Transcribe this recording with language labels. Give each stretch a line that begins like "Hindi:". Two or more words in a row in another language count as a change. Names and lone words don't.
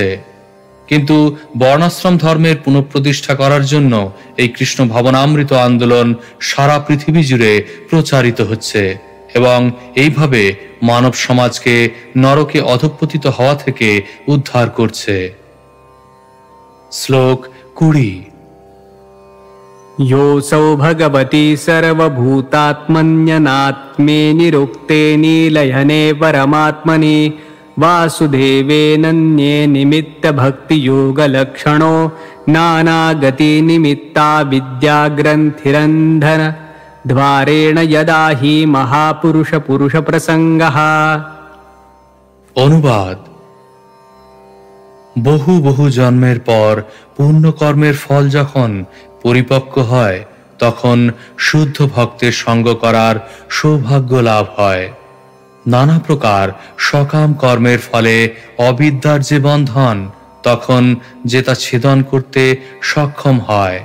Bangla: কিন্তু বর্ণাশ্রম ধর্মের পুনঃপ্রতিষ্ঠা করার জন্য এই কৃষ্ণ ভাবনামৃত আন্দোলন সারা পৃথিবী জুড়ে প্রচারিত হচ্ছে এবং এইভাবে মানব সমাজকে নরকে অধঃপতিত হওয়া থেকে উদ্ধার করছে। শ্লোক 20।
Sanskrit: योऽसौ भगवति सर्वभूतात्मन्यनात्मे निरुक्ते नीलयने परमात्मनि वासुदेवेनन्ये निमित्तभक्तियोगलक्षणो नानागतिनिमित्ता विद्याग्रन्थिरन्धन द्वारेण यदा हि महापुरुषपुरुषप्रसङ्गः।
Bangla: অনুবাদ: বহু বহু জন্মের পর পুণ্যকর্মের ফল যখন পরিপক্ক হয় তখন শুদ্ধ ভক্তের সঙ্গ করার সৌভাগ্য লাভ হয়। নানা প্রকার সকাম কর্মের ফলে অবিদ্যার যে বন্ধন তখন যে তা ছেদন করতে সক্ষম হয়।